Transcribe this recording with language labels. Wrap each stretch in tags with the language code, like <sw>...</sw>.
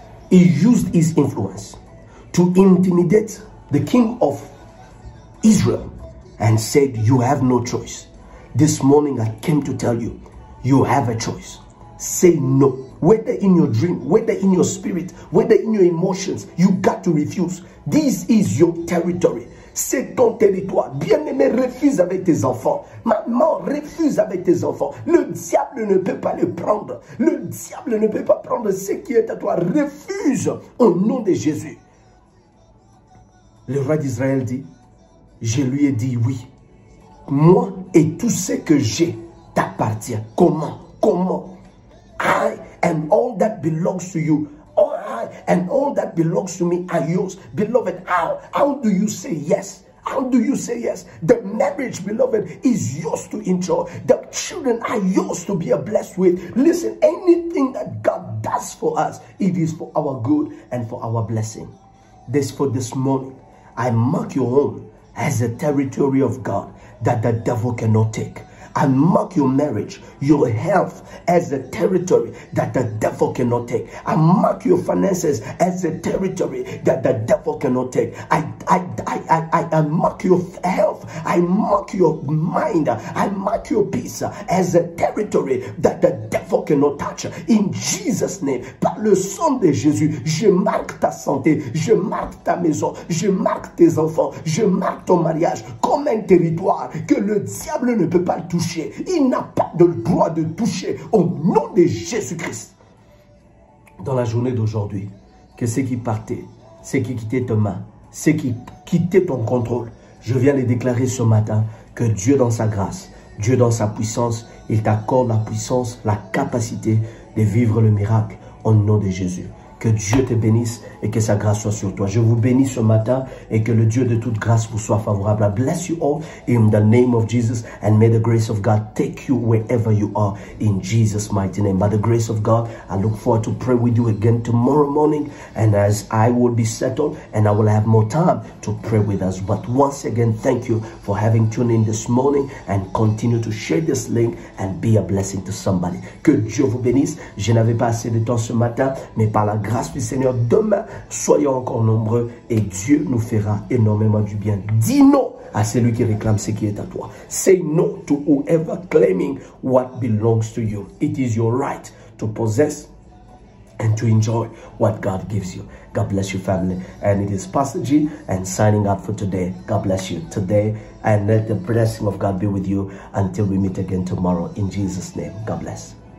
<en>He used his influence to intimidate the king of Israel and said, you have no choice. This morning I came to tell you, you have a choice. Say no. Whether in your dream, whether in your spirit, whether in your emotions, you got to refuse. This is your territory.</en> <fr>C'est ton territoire. Bien-aimé, refuse avec tes enfants. Maman, refuse avec tes enfants. Le diable ne peut pas le prendre. Le diable ne peut pas prendre ce qui est à toi. Refuse au nom de Jésus. Le roi d'Israël dit, je lui ai dit oui. Moi et tout ce que j'ai t'appartient. Comment?</fr> <en>I and all that belongs to you. I and all that belongs to me are yours. Beloved, how do you say yes? How do you say yes? The marriage, beloved, is yours to enjoy. The children are yours to be blessed with. Listen, anything that God does for us, it is for our good and for our blessing. For this morning, I mark your home as a territory of God that the devil cannot take. I mark your marriage, your health as a territory that the devil cannot take. I mark your finances as a territory that the devil cannot take. I mark your health. I mark your mind. I mark your peace as a territory that the devil cannot touch. In Jesus' name,</en> <fr>par le sang de Jésus, je marque ta santé, je marque ta maison, je marque tes enfants, je marque ton mariage comme un territoire que le diable ne peut pas le toucher. Il n'a pas le droit de toucher au nom de Jésus-Christ. Dans la journée d'aujourd'hui, que ce qui partait, ce qui quittait tes mains, ce qui quittait ton contrôle, je viens de déclarer ce matin que Dieu dans sa grâce, Dieu dans sa puissance, il t'accorde la puissance, la capacité de vivre le miracle au nom de Jésus. Que Dieu te bénisse et que sa grâce soit sur toi. Je vous bénis ce matin et que le Dieu de toute grâce vous soit favorable.</fr> <en>I bless you all in the name of Jesus, and may the grace of God take you wherever you are in Jesus' mighty name. By the grace of God, I look forward to pray with you again tomorrow morning, and as I will be settled and I will have more time to pray with us. But once again, thank you for having tuned in this morning, and continue to share this link and be a blessing to somebody.</en> <fr>Que Dieu vous bénisse. Je n'avais pas assez de temps ce matin, mais par la grâce du Seigneur, demain, soyons encore nombreux et Dieu nous fera énormément du bien. Dis non à celui qui réclame ce qui est à toi.</fr> <en>Say no to whoever claiming what belongs to you. It is your right to possess and to enjoy what God gives you. God bless you, family. And it is Pastor G and signing out for today. God bless you today, and let the blessing of God be with you until we meet again tomorrow. In Jesus' name, God bless.</en>